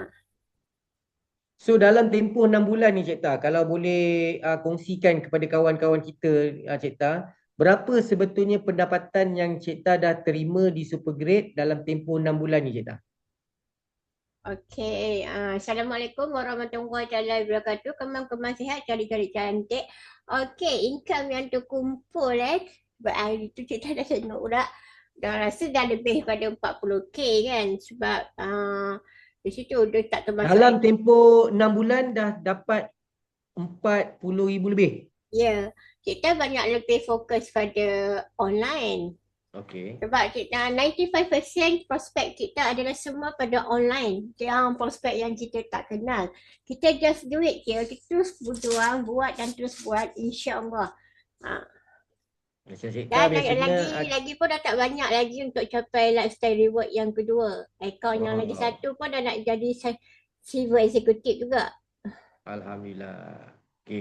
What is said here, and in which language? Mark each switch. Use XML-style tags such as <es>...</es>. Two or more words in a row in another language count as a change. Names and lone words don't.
<ms>So dalam tempoh 6 bulan ni Cik Ta, kalau boleh kongsikan kepada kawan-kawan kita Cik Ta, berapa sebetulnya pendapatan yang Cik Ta dah terima di Supergrade dalam tempoh 6 bulan ni Cik Ta?</ms> <ar>Okey, السلام عليكم ورحمة الله وبركاته.</ar> <ms>Kemang-kemang sihat, cari-cari cantik. Okey, income yang terkumpul hari tu kita dah tengok dah rasa dah lebih pada 40k kan, sebab di situ dia tak termasuk Dalam tempoh 6 bulan dah dapat 40,000 lebih. Ya, kita banyak lebih fokus pada online. Okey. Sebab kita 95% prospek kita adalah semua pada online. Yang prospek yang kita tak kenal. Kita</ms> <en>just do it</en> <ms>je. Kita terus berjuang, buat dan terus buat,</ms> <ar>إن شاء الله.</ar> <ms>Ha. Macam Cipta Dan biasanya lagi pun dah tak banyak lagi untuk capai</ms> <en>lifestyle reward</en> <ms>yang kedua. Akaun yang lagi oh, satu pun dah nak jadi</ms> <en>silver executive</en> <ms>juga. alhamdulillah. Okey.</ms>